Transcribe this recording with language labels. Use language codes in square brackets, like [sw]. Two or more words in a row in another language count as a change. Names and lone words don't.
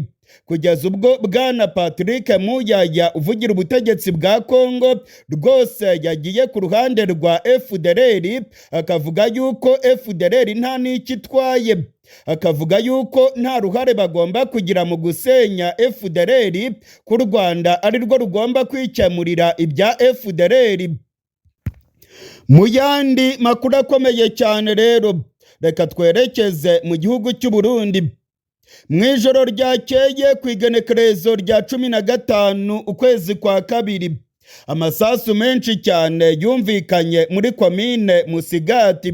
[rw] kugeza ubwo Bwana Patrick Muyaya uvugira ubutegetsi bwa Kongo rwose yagiye ku ruhande rwa FDLR, akavuga yuko FDLR nta n'icyo itwaye, akavuga yuko nta ruhare bagomba kugira mu gusenya FDLR, ko u Rwanda ari rwo rugomba kwikemurira ibya FDLR. Mu yandi makuru akomeye cyane rero, reka twerekeze mu gihugu cy'u Burundi. Mu ijoro ryakeye ku igenekerezo rya 15 ukwezi kwa kabiri, amasasu menshi cyane yumvikanye muri komine Musigati.